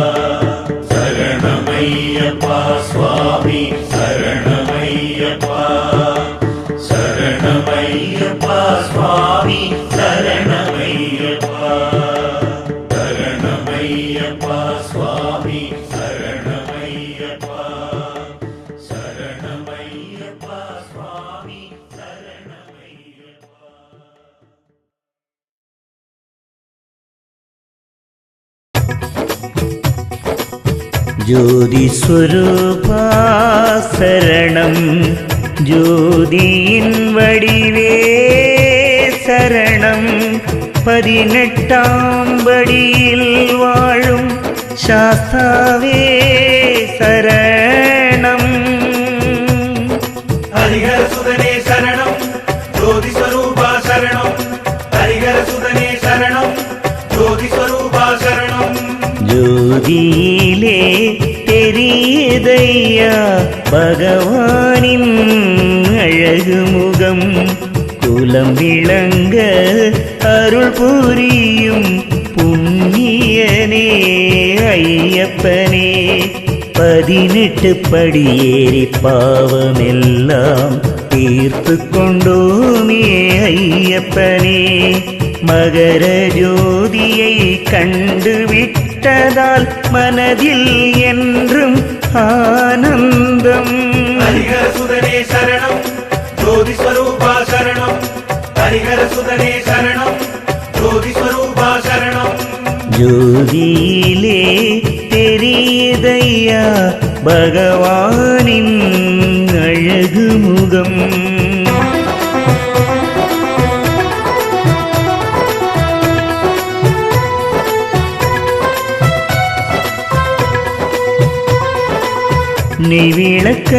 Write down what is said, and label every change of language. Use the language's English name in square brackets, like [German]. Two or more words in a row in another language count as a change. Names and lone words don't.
[Sanskrit] शरणमय्यप्पा स्वामी शरणमय्यप्पा शरणमय्यप्पा स्वामी शरणमय्यप्पा शरणमय्यप्पा स्वामी शरणमय्यप्पा शरणमय्यप्पा स्वामी शरणमय्यप्पा ज्योतिस्वरूपा शरणं [Tamil] ज्योतिயின் வடிவே சரணம் 18ஆம் படியில் வாழும் சாஸ்தாவே சரணம் [Sanskrit] हरिहर सुदने शरणं ज्योति स्वरूपा शरणं हरिहर सुदने शरणं ज्योति स्वरूपा शरणं [Tamil] ஜோதியிலே தெரியுதையா பகவானின் அழகு முகம் குலம் விளங்க அருள் புரியும் புண்ணியனே ஐயப்பனே 18 படியேறி பாவமெல்லாம் தீர்த்து கொண்டோமே ஐயப்பனே மகர ஜோதியை கண்டு விட்டதால் மனதில் என்றும் ஆனந்தம் [Sanskrit] हरिहर सुदने शरणं ज्योति स्वरूपा शरणं हरिहर सुदने शरणं ज्योति स्वरूपा शरणं [Tamil] ஜோதியிலே தெரியுதையா பகவானின் அழகு முகம் நெய்விளக்கை